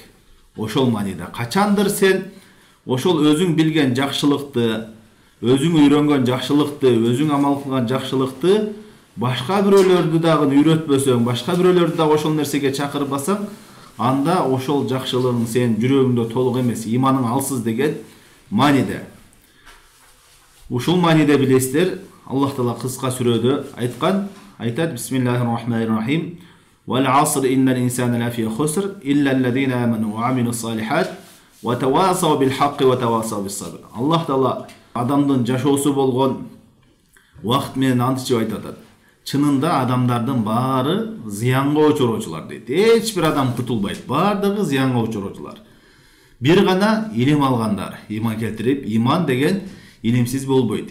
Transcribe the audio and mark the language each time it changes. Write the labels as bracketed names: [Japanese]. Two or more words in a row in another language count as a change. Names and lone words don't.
[Kyrgyz] Ошол маниде качандыр сен ошол өзүң билген жакшылыкты, өзүң үйрөнгөн жакшылыкты, өзүң амал кылган жакшылыкты башка бирөөлөрдү дагы үйрөтпөсөң, башка бирөөлөрдү дагы ошол нерсеге чакырбасаң, анда ошол жакшылыгың сен жүрөгүңдө толук эмес, иманың алсыз деген маниде. Ушул маниде билесиздер, Аллах Таала кыска сүрөдө айткан, айтат: [Arabic] بسم الله الرحمن الرحيم. وَالْعَصْرِ إِنَّ الْإِنسَانَ لَفِي خُسْرٍ إِلَّا الَّذِينَ آمَنُوا وَعَمِلُوا الصَّالِحَاتِ وَتَوَاصَوْا بِالْحَقِّ وَتَوَاصَوْا بِالصَّبْرِ. [Kyrgyz] Аллах Таала адамдын жашоосу болгон убакыт менен античип айтат. Чынында адамдардын баары зыянга учуроочулар дейт. Эч бир адам кутулбайт, баардыгы зыянга учуроочулар. Бир гана илим алгандар, иман келтирип, иман деген илимсиз болбойт.